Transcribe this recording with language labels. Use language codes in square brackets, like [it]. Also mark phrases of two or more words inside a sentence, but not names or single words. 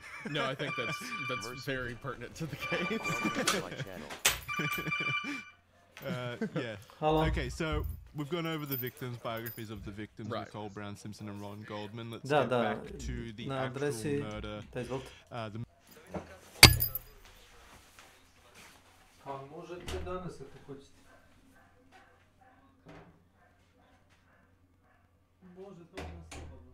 [en] No, I think that's very pertinent to the case. Yeah. Hello. Okay, so we've gone over the victims, biographies of the victims, Right. Nicole Brown Simpson and Ron Goldman. Let's [sr] Da, [en] get [sr] da. [en] back to the [sr] Na [en] actual adresy murder. [sr] to jest [en] The [sr] Pa možete danas ako hoćete. Može to na slobodno.